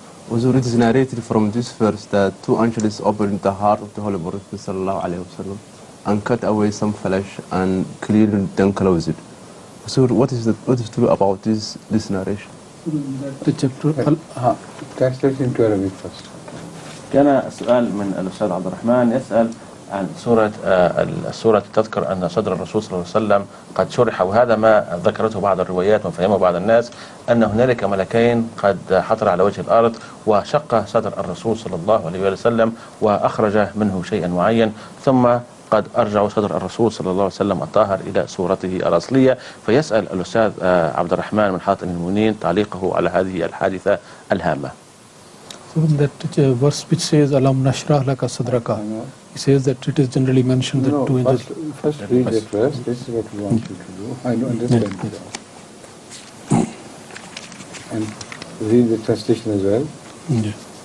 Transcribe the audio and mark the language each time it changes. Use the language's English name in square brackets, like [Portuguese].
[English] Huzur, it is narrated from this verse that two angels opened the heart of the Holy Prophet sallallahu alaihi wasallam and cut away some flesh and clearly then closed it. Huzur, what is true about this narration? The chapter. Translate into Arabic first. [Arabic] كان السؤال من الأستاذ عبد الرحمن يسأل عن السورة تذكر أن صدر الرسول صلى الله عليه وسلم قد شرح، وهذا ما ذكرته بعض الروايات وفهمه بعض الناس أن هنالك ملكين قد حضر على وجه الأرض وشق صدر الرسول صلى الله عليه وسلم وأخرج منه شيئا معين، ثم قد أرجعوا صدر الرسول صلى الله عليه وسلم الطاهر إلى صورته الأصلية. فيسأل الأستاذ عبد الرحمن من حاتم المؤمنين تعليقه على هذه الحادثة الهامة. [English] That verse which says [Arabic] Alam Nashrah Laka Sadraka, [English] it says that it is generally mentioned that two angels. First read it first. This is what we want you to do. I don't understand it. And read the translation as well. Yes.